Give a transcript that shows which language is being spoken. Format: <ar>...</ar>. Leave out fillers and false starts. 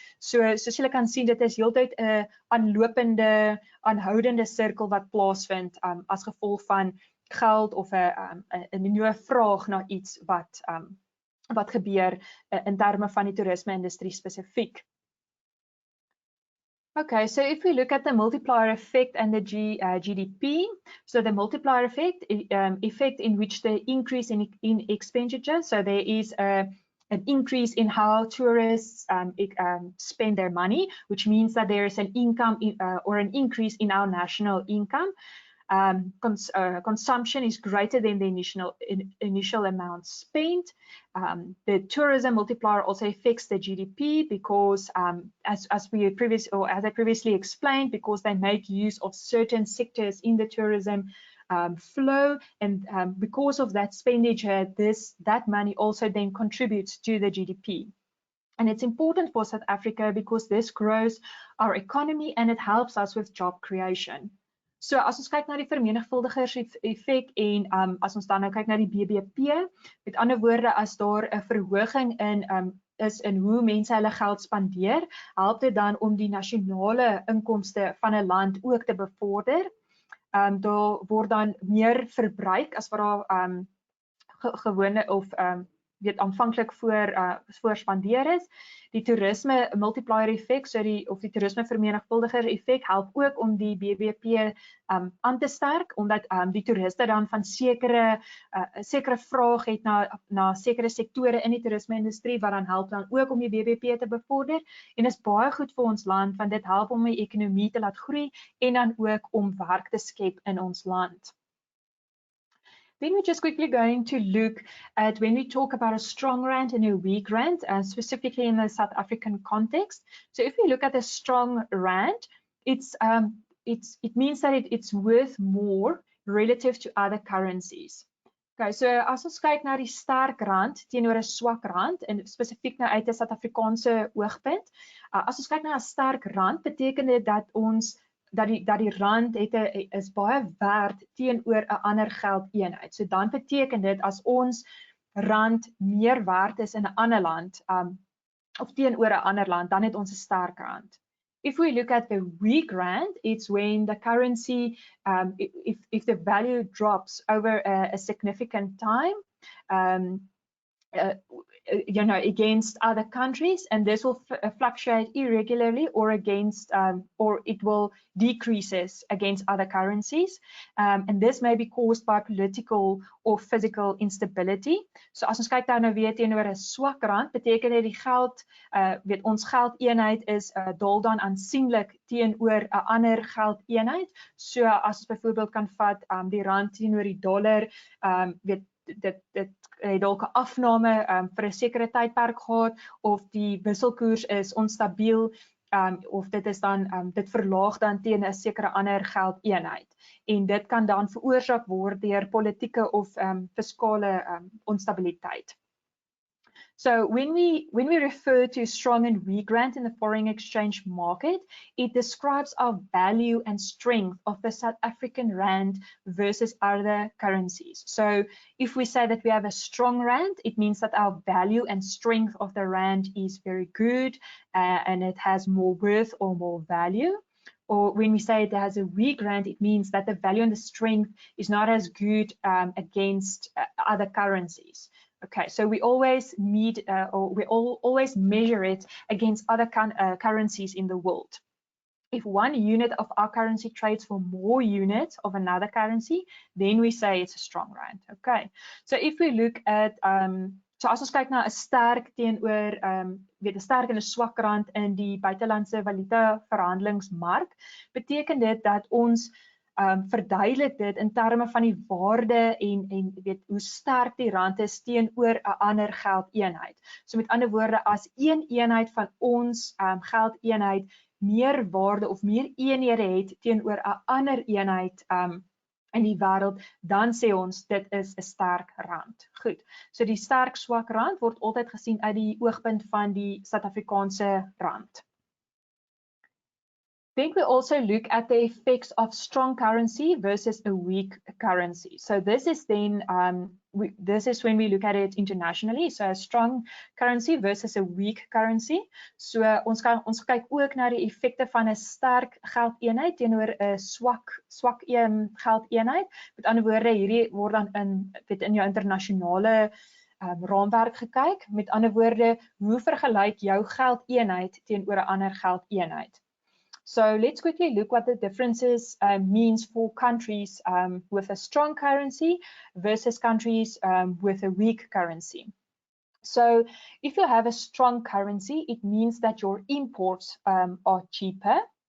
<af>So soos julle kan sien, dit is heeltyd 'n aanhoudende sirkel wat plaasvind as gevolg van geld of 'n nuwe vraag na iets wat gebeur in terme van die toerisme-industrie spesifiek.</af> <en>Okay, so if we look at the multiplier effect and the GDP, so the multiplier effect in which the increase in expenditure, so there is an increase in how tourists spend their money, which means that there is an income or an increase in our national income. Consumption is greater than the initial amount spent. The tourism multiplier also affects the GDP because, as I previously explained, because they make use of certain sectors in the tourism flow, and because of that expenditure, that money also then contributes to the GDP. And it's important for South Africa because this grows our economy and it helps us with job creation.</en> <af>So as ons kyk na die vermenigvuldigers effek en as ons dan nou kyk na die BBP, met ander woorde, as daar 'n verhoging is in hoe mense hulle geld spandeer, help dit dan om die nasionale inkomste van 'n land ook te bevorder. Daar word dan meer verbruik as wat daar gewone of weet aanvanklik voor spandeer is. Die toerisme multiplier effek, so die toerisme vermenigvuldiger effek help ook om die BBP aan te sterk, omdat die toeriste dan van sekere vraag het na sekere sektore in die toerisme-industrie wat dan help dan ook om die BBP te bevorder, en is baie goed vir ons land want dit help om die ekonomie te laat groei en dan ook om werk te skep in ons land.</af> <en>Then we're just quickly going to look at when we talk about a strong rand and a weak rand, specifically in the South African context. So if we look at a strong rand, it means that it's worth more relative to other currencies.</en> <af>Okay, so as ons kyk na die sterk rand teenoor 'n swak rand, en spesifiek nou uit 'n Suid-Afrikaanse oogpunt, as ons kyk na 'n sterk rand, beteken dit dat die rand is baie werd teenoor 'n ander geldeenheid. So dan beteken dit as ons rand meer werd is in 'n ander land of teenoor 'n ander land, dan het ons 'n sterk rand.</af> <en>If we look at the weak rand, it's when the currency, if the value drops over a significant time, against other countries, and this will fluctuate irregularly or it will decreases against other currencies, and this may be caused by political or physical instability.</en> <af>So as ons kyk nou weer teenoor 'n swak rand, beteken dit die geld, ons geldeenheid is daal dan aansienlik teenoor 'n ander geldeenheid. So as ons byvoorbeeld kan vat die rand teenoor die dollar, dit het dalk 'n afname vir 'n sekere tydperk gehad, of die wisselkoers is onstabiel, of dit is dan dit verlaag dan teen 'n sekere ander geldeenheid, en dit kan dan veroorsaak word deur politieke of fiskale onstabiliteit.</af> <en>So when we refer to strong and weak rand in the foreign exchange market, it describes our value and strength of the South African rand versus other currencies. So if we say that we have a strong rand, it means that our value and strength of the rand is very good, and it has more worth or more value. Or when we say it has a weak rand, it means that the value and the strength is not as good against other currencies. Okay, so we always always measure it against other currencies in the world. If one unit of our currency trades for more units of another currency, then we say it's a strong rand. Okay, so if we look at</en> <af>so as ons kyk na 'n sterk teenoor 'n sterk en 'n swak rand in die buitelandse valuta verhandelingsmark, beteken dit dat ons verduidelik dit in terme van die waarde en weet hoe sterk die rand is teenoor 'n ander geldeenheid. So met ander woorde, as een eenheid van ons geldeenheid meer waarde of meer eenhede het teenoor 'n ander eenheid in die wêreld, dan sê ons dit is 'n sterk rand. Goed. So die sterk swak rand word altyd gesien uit die oogpunt van die Suid-Afrikaanse rand.</af> <en>Then we also look at the effects of strong currency versus a weak currency. So this is then this is when we look at it internationally. So a strong currency versus a weak currency.</en> <af>So ons kyk ook na die effekte van 'n sterk geldeenheid teenoor 'n swak geldeenheid. Met ander woorde, hierdie word dan in jou internasionale raamwerk gekyk. Met ander woorde, hoe vergelyk jou geldeenheid teenoor 'n ander geldeenheid?</af> <en>So let's quickly look what the differences means for countries with a strong currency versus countries with a weak currency. So if you have a strong currency, it means that your imports are cheaper.</en>